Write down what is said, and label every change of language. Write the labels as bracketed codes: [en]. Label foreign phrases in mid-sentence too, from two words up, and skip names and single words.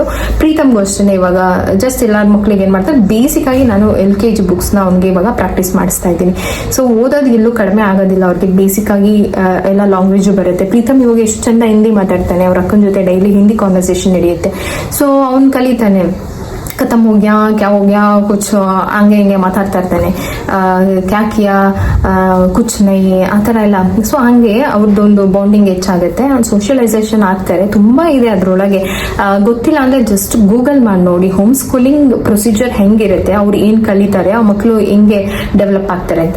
[kn] ಪ್ರೀತಮ್ಗೂ ಅಷ್ಟೇ ಇವಾಗ ಜಸ್ಟ್ ಎಲ್ಲಾರ ಮಕ್ಳಿಗೆ ಏನ್ ಮಾಡ್ತಾರೆ, ಬೇಸಿಕ್ ಆಗಿ ನಾನು [en] LKG books [kn] ನ ಅವ್ನಿಗೆ ಇವಾಗ ಪ್ರಾಕ್ಟೀಸ್ ಮಾಡಿಸ್ತಾ ಇದ್ದೀನಿ. ಸೊ ಓದೋದು ಎಲ್ಲೂ ಕಡಿಮೆ ಆಗೋದಿಲ್ಲ. ಅವ್ರಿಗೆ ಬೇಸಿಕ್ ಆಗಿ ಎಲ್ಲ ಲ್ಯಾಂಗ್ವೇಜ್ ಬರುತ್ತೆ. ಪ್ರೀತಮ್ ಇವಾಗ ಎಷ್ಟು ಚಂದ ಹಿಂದಿ ಮಾತಾಡ್ತಾನೆ. ಅವ್ರ ಅಕ್ಕನ ಜೊತೆ [en] daily Hindi conversation [kn] ನಡೆಯುತ್ತೆ. ಸೊ ಅವ್ನು ಕಲಿತಾನೆ. [hi] खत्म हो गया, क्या हो गया, कुछ [kn] ಹಂಗೆ ಹಿಂಗೆ ಮಾತಾಡ್ತಾ ಇರ್ತಾನೆ. [hi] क्या किया, कुछ नहीं, [kn] ಆ ಥರ ಎಲ್ಲ. ಸೊ ಹಂಗೆ ಅವ್ರದ್ದೊಂದು ಬಾಂಡಿಂಗ್ ಹೆಚ್ಚಾಗುತ್ತೆ, ಸೋಷಿಯಲೈಸೇಷನ್ ಆಗ್ತಾರೆ. ತುಂಬಾ ಇದೆ ಅದ್ರೊಳಗೆ. ಗೊತ್ತಿಲ್ಲ ಅಂದ್ರೆ ಜಸ್ಟ್ ಗೂಗಲ್ ಮಾಡಿ ನೋಡಿ, [en] home schooling procedure [kn] ಹೆಂಗಿರುತ್ತೆ, ಅವ್ರು ಏನ್ ಕಲಿತಾರೆ, ಆ ಮಕ್ಕಳು ಹೆಂಗೆ ಡೆವಲಪ್ ಆಗ್ತಾರೆ ಅಂತ.